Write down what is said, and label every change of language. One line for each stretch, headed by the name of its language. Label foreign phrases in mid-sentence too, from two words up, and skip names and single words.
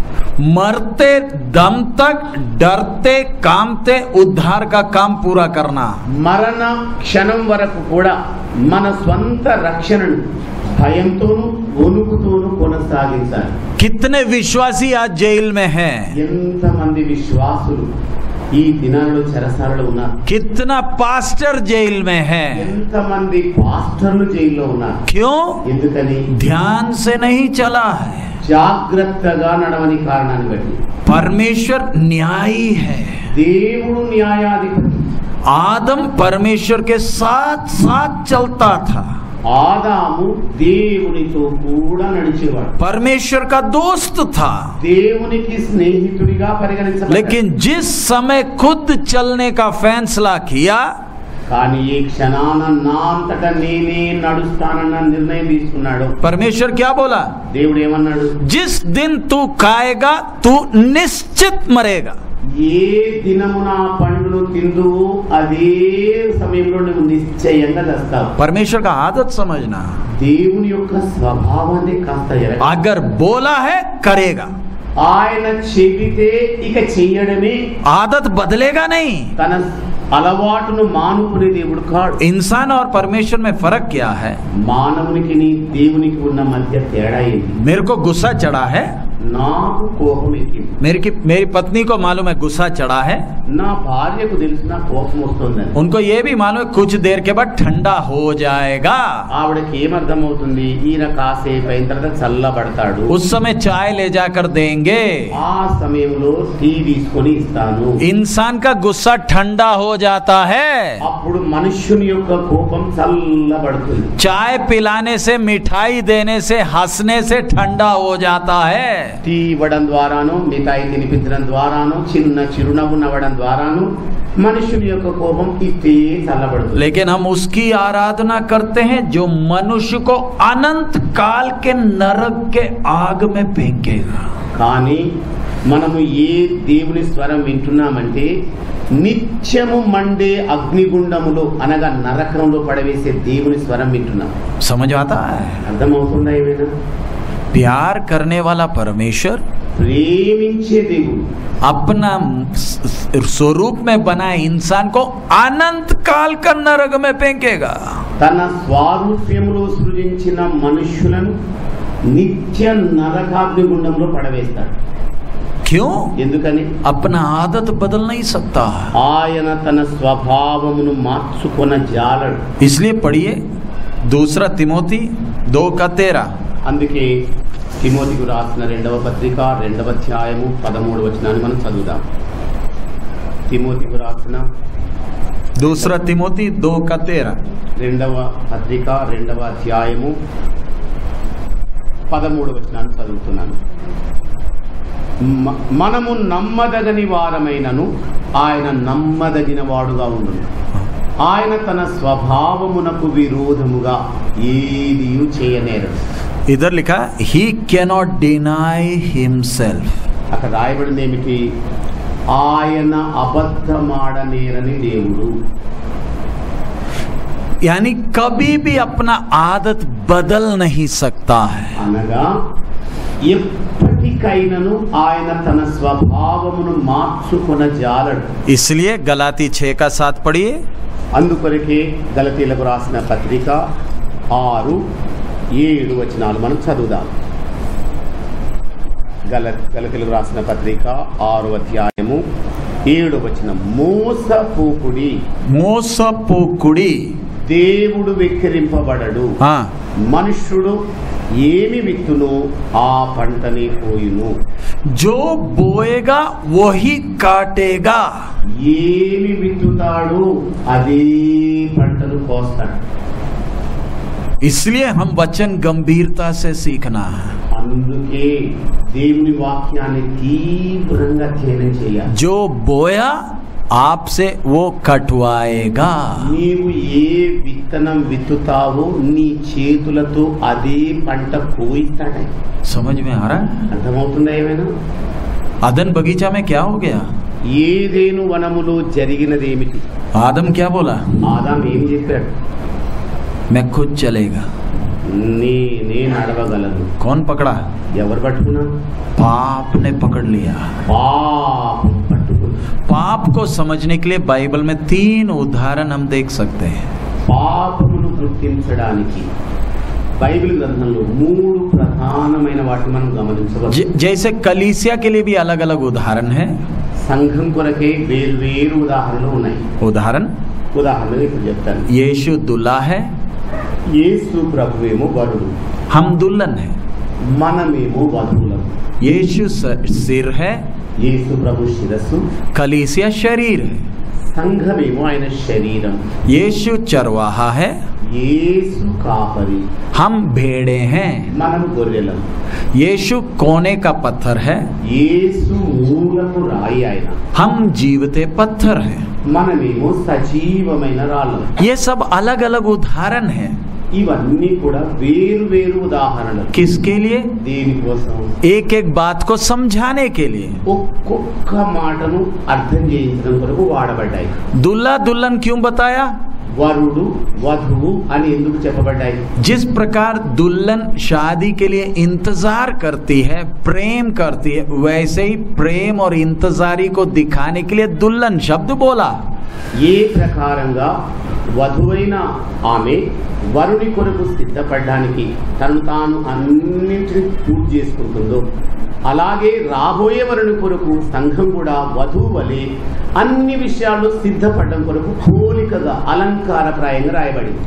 Hindi: मरते दम तक डरते कामते उद्धार का काम पूरा करना।
Telugu: మరణ క్షణం వరకు కూడా మన స్వంత రక్షణను భయంతోనూ వణుకుతోనూ కొనసాగించాలి।
Hindi: कितने विश्वासी आज जेल में हैं?
Telugu: ఎంతమంది విశ్వాసులు ఈ దినాల్లో చెరసాలలో ఉన్నారు?
Hindi: कितना पास्टर जेल में है?
Telugu: ఎంతమంది పాస్టర్లు జైల్లో ఉన్నారు?
Hindi: क्यों?
Telugu: ఎందుకని?
Hindi: ध्यान से नहीं चला है।
Telugu: జాగ్రత్తగా నడవని కారణాన్ని బట్టి।
Hindi: परमेश्वर न्यायी है।
Telugu: దేవుడు న్యాయాధిపతి।
Hindi: आदम परमेश्वर के साथ साथ चलता था,
Telugu: ఆదాము దేవునితో కూడా నడిచేవాడు,
Hindi: परमेश्वर का दोस्त था।
Telugu: దేవునికి స్నేహితుడిగా పరిగణించబడ్డాడు।
Hindi: लेकिन जिस समय खुद चलने का फैसला किया,
Telugu: కానీ ఈ క్షణాన నా అంతటా నేనే నడుస్తానన్న నిర్ణయం తీసుకున్నాడు।
Hindi: परमेश्वर क्या बोला?
Telugu: దేవుడు ఏమన్నాడు?
Hindi: जिस दिन तू खाएगा तू निश्चित मरेगा।
Telugu: ఏ దినమున పండును తిందువు అదే సమయంలో నువ్వు నిశ్చయంగా చస్తావు।
Hindi: परमेश्वर का आदत समझना।
Telugu: దేవుని యొక్క స్వభావాన్ని కాస్త ఎరగ।
Hindi: अगर बोला है करेगा,
Telugu: ఆయన చెబితే ఇక చెయ్యడమే।
Hindi: आदत बदलेगा नहीं।
Telugu: తన అలవాటును మానుకునే దేవుడు కాడు।
Hindi: इंसान और परमेश्वर में फर्क क्या है?
Telugu: మానవునికి దేవునికి ఉన్న మధ్య తేడా ఏంటి?
Hindi: मेरे को गुस्सा चढ़ा है,
Telugu: నాకు కోపం ఎక్కింది।
Hindi: मेरी पत्नी को मालूम है गुस्सा चढ़ा है,
Telugu: నా భార్యకు తెలిసిన కోపం వస్తుందని।
Hindi: उनको ये भी मालूम है कुछ देर के बाद ठंडा हो जाएगा।
Telugu: ఆవిడకి ఏమర్థమవుతుంది? ఈయన కాసేపు అయిన తర్వాత చల్లబడతాడు,
Hindi: उस समय चाय ले जाकर देंगे।
Telugu: ఆ సమయంలో టీ తీసుకొని ఇస్తాను।
Hindi: इंसान का गुस्सा ठंडा हो जाता है।
Telugu: అప్పుడు మనుష్యుని యొక్క కోపం చల్లబడుతుంది।
Hindi: चाय पिलाने से, मिठाई देने से, हंसने से ठंडा हो जाता है।
Telugu: టీ ఇవ్వడం ద్వారాను, మిఠాయి తినిపించడం ద్వారాను, చిన్న చిరునవ్వు నవ్వడం ద్వారాను మనుష్యుని యొక్క కోపం ఇట్టే చల్లబడుతుంది।
Hindi: लेकिन हम उसकी आराधना करते हैं जो मनुष्य को अनंत काल के नरक के आग में फेंकेगा।
Telugu: కానీ మనము ఏ దేవుని స్వరం వింటున్నామంటే నిత్యము మండే అగ్నిగుండములో అనగా నరకంలో పడవేసే దేవుని స్వరం వింటున్నాం।
Hindi: समझ आता है?
Telugu: అర్థమవుతుందా? ఏమైనా
Hindi: प्यार करने वाला परमेश्वर
Telugu: ప్రేమించే దేవుడు
Hindi: अपना स्वरूप में बनाए इंसान को अनंत काल का नरक में फेंकेगा।
Telugu: తన స్వారూప్యములో సృజించిన మనుష్యులను నిత్య నరకాగ్నిగుండంలో పడవేస్తాడు।
Hindi: क्यों?
Telugu: ఎందుకని?
Hindi: अपना आदत बदल नहीं सकता,
Telugu: ఆయన తన స్వభావమును మార్చుకొన జాలడు।
Hindi: इसलिए पढ़िए 2 తిమోతి 2:13।
Telugu: అందుకే తిమోతికి రాసిన 2వ పత్రిక 2వ అధ్యాయము 13వ వచనాన్ని మనం చదువుదాం। తిమోతికి రాసిన 2 తిమోతి 2:13। 2వ పత్రిక 2వ అధ్యాయము 13వ వచనాన్ని చదువుతున్నాను। మనము నమ్మదగని వారమైనను ఆయన నమ్మదగిన వాడుగా ఉండును, ఆయన తన స్వభావమునకు విరోధముగా ఏదియు చేయనేరడు।
Hindi: इधर लिखा
English: he cannot deny himself.
Telugu: అక్కడ రాయబడింది ఏమిటి? ఆయన అబద్ధమాడనేరని దేవుడు.
Hindi: यानी कभी भी अपना आदत बदल नहीं सकता है.
Telugu: అనగా ఎప్పటికైనను ఆయన తన స్వభావమును మార్చుకొనజాలడు.
Hindi: इसलिए गलाती 6 का 7 पढ़िए.
Telugu: అందుకొరకే గలతీలకు రాసిన పత్రిక 6-7 వచనాలు మనం చదువుదాం. గలతీలకు రాసిన పత్రిక 6వ అధ్యాయము 7వ వచనం. మోసపోకుడి దేవుడు వెక్కిరింపబడడు. మనుష్యుడు ఏమి విత్తును ఆ పంటని పోయును.
Hindi: जो बोएगा वही काटेगा.
Telugu: ఏమి విత్తుతాడు అదే పంటను కోస్తాడు.
Hindi: इसलिए हम वचन गंभीरता से सीखना है.
Telugu: అందుకే దేవుని వాక్యాన్ని తీవ్రంగా ధ్యానం చేయాలి.
Hindi: जो बोया आपसे वो कटवाएगा.
Telugu: నీవు ఏ విత్తనం విత్తుతావో నీ చేతులతో అదే పంట కోయిస్తాడే.
Hindi: समझ में आ रहा है?
Telugu: అర్థమవుతుందా? ఏమైనా
Hindi: अदन बगीचा में क्या हो गया?
Telugu: ఏదేను వనములో జరిగినది ఏమిటి?
Hindi: आदम क्या बोला?
Telugu: ఆదాం ఏం చెప్పాడు?
Hindi: मैं खुद चलेगा.
Telugu: నేను అడవగలను.
Hindi: कौन पकड़ा?
Telugu: ఎవరు పట్టుకున్నా?
Hindi: पाप ने पकड़ लिया.
Telugu: పాపం పట్టుకున్నా.
Hindi: पाप को समझने के लिए बाइबल में 3 उदाहरण हम देख सकते हैं.
Telugu: పాపమును గుర్తించడానికి బైబిల్ గ్రంథంలో 3 ప్రధానమైన వాటిని మనం గమనించవచ్చు.
Hindi: जैसे कलीसिया के लिए भी अलग अलग उदाहरण है.
Telugu: సంఘం కొరకే వేరు ఉదాహరణలు ఉన్నాయి. ఉదాహరణలు ఇప్పుడు చెప్తాను.
Hindi: यीशु दुल्हा है,
Telugu: యేసు ప్రభువేమో వరుడు,
Hindi: हम दुल्हन है.
Telugu: మనమేమో వధువులం.
Hindi: यीशु सिर है,
Telugu: యేసు ప్రభు శిరస్సు,
Hindi: कलीसिया शरीर है.
Telugu: సంఘమేమో ఆయన శరీరం.
Hindi: यीशु चरवाहा है,
Telugu: యేసు కాపరి,
Hindi: हम भेड़े हैं.
Telugu: మనం గొర్రెలం.
Hindi: यीशु कोने का पत्थर है,
Telugu: యేసు మూలకు రాయి ఆయన.
Hindi: हम जीवते पत्थर हैं.
Telugu: మనమేమో సజీవమైన రాళ్ళం.
Hindi: ये सब अलग अलग उदाहरण है.
Telugu: ఇవన్నీ కూడా వేరు ఉదాహరణలు.
Hindi: किसके लिए?
Telugu: దేనికోసం?
Hindi: एक एक बात को समझाने के लिए.
Telugu: ఒక్కొక్క మాటను అర్థం చేయించడం కొరకు వాడబడ్డాయి.
Hindi: दुल्हा दुल्हन क्यों बताया?
Telugu: వరుడు వధువు అని ఎందుకు చెప్పబడ్డాయి?
Hindi: जिस प्रकार दुल्हन शादी के लिए इंतजार करती है, प्रेम करती है, वैसे ही प्रेम और इंतजारी को दिखाने के लिए दुल्हन शब्द बोला.
Telugu: ఏ ప్రకారంగా వధువైన ఆమె వరుడి కొరకు సిద్ధపడడానికి తను తాను అన్నింటినీ పూర్తి చేసుకుంటుందో, అలాగే రాబోయే వరుని కొరకు సంఘం కూడా వధువు వలె అన్ని విషయాల్లో సిద్ధపడడం కొరకు పోలికగా అలంకారప్రాయంగా రాయబడింది.